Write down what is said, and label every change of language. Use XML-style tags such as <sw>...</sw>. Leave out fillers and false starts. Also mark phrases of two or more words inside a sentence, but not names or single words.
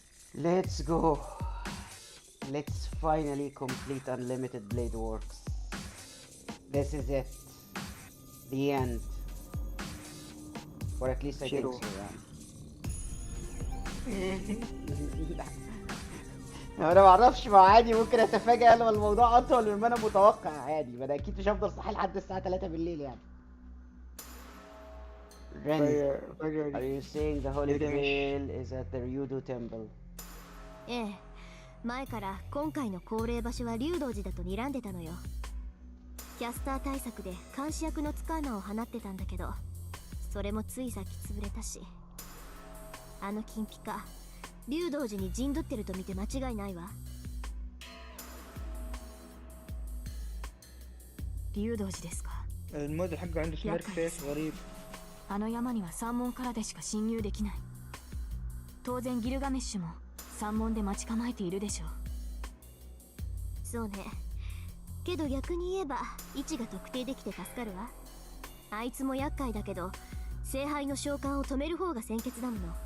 <en>Let's go. Let's finally complete Unlimited Blade Works. This is it. The end. Or at least I think</en> <ar>شيرو. so, انا ما اعرفش، ما عادي ممكن اتفاجئ لو الموضوع اطول مما انا متوقع عادي، ما انا اكيد مش هفضل صاحي لحد الساعه 3 بالليل يعني.</ar> <en>Ren,</en> <ar>فجأة</ar> <en>are you saying the Holy</en> <ar>جلجامش.</ar> <en>Grail is at the Ryudo Temple?</en> <ja>ええ、前から今回の恒例場所は竜道寺だと睨んでたのよ。キャスター対策で監視役の使い魔を放ってたんだけど、それもついさっき潰れたし、あの金ピカ竜道寺に陣取ってると見て間違いないわ。竜道寺ですか。</ja> <ar>الموديل حقه عنده</ar> <en>smirk face</en> <ar>غريب.</ar> <ja>あの山には山門からでしか侵入できない。当然ギルガメッシュも山門で待ち構えているでしょう。そうね。けど逆に言えば位置が特定できて助かるわ。あいつも厄介だけど、聖杯の召喚を止める方が先決だもの。</ja>